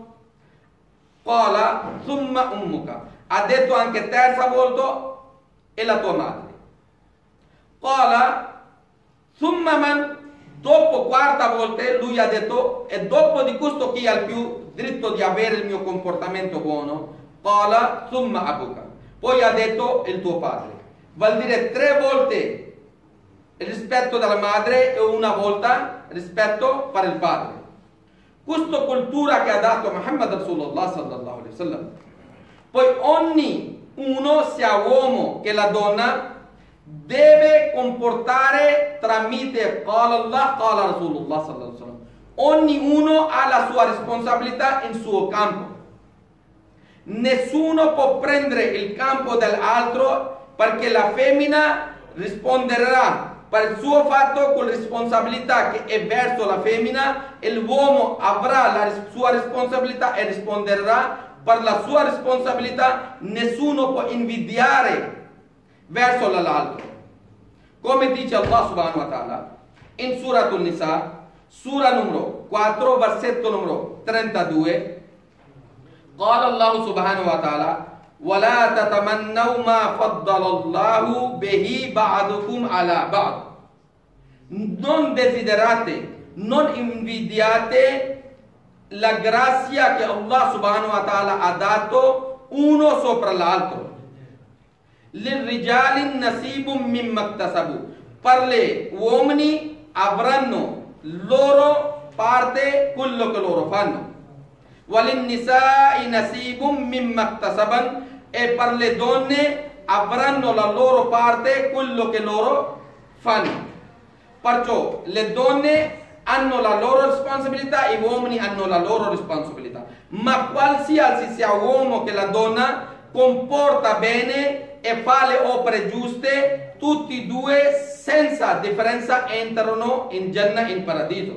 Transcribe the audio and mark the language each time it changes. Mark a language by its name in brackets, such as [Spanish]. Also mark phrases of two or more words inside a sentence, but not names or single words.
[Arabic] قال ثم أمك, [Italian] ha detto anche terza volta è la tua madre. [Arabic] قال ثم من, [Italian] dopo quarta volta lui ha detto e dopo di questo chi ha il più diritto di avere il mio comportamento buono? [Arabic] قال ثم أبوك, [Italian] poi ha detto il tuo padre. Vuol dire tre volte il rispetto della madre e una volta rispetto per il padre. Questa cultura che ha dato Muhammad Rasulullah [Arabic] صلى الله عليه وسلم. [Italian] Poi ognuno, sia uomo che la donna, deve comportare tramite [Arabic] قال الله قال رسول الله صلى الله عليه وسلم. [Italian] Ognuno ha la sua responsabilità in suo campo. Nessuno può prendere il campo dell'altro, perché la femmina risponderà per il suo fatto con responsabilità che è verso la femmina, e l'uomo avrà la sua responsabilità e risponderà per la sua responsabilità. Nessuno può invidiare verso l'altro. Come dice Allah [Arabic] سبحانه وتعالى [Italian] in Suratul Nisa, sura numero 4, versetto numero 32, [Arabic] قال الله سبحانه وتعالى ولا تتمنوا ما فضل الله به بعضكم على بعض. [Italian] Non desiderate, non invidiate la grazia che Allah [Arabic] سبحانه وتعالى [Italian] ha dato uno sopra l'altro. [Arabic] للرجال نصيب مما اكتسبوا. [Italian] Per gli uomini avranno loro parte quello che loro fanno. [Arabic] وَلِلنِّسَاءِ نَصِيبٌ مِّمَّا اكْتَسَبَنَ. [Italian] E per le donne avranno la loro parte quello che loro fanno. Perciò le donne hanno la loro responsabilità e gli uomini hanno la loro responsabilità. Ma qualsiasi sia uomo che la donna comporta bene e fa le opere giuste, tutti e due senza differenza entrano in Jannah, in paradiso.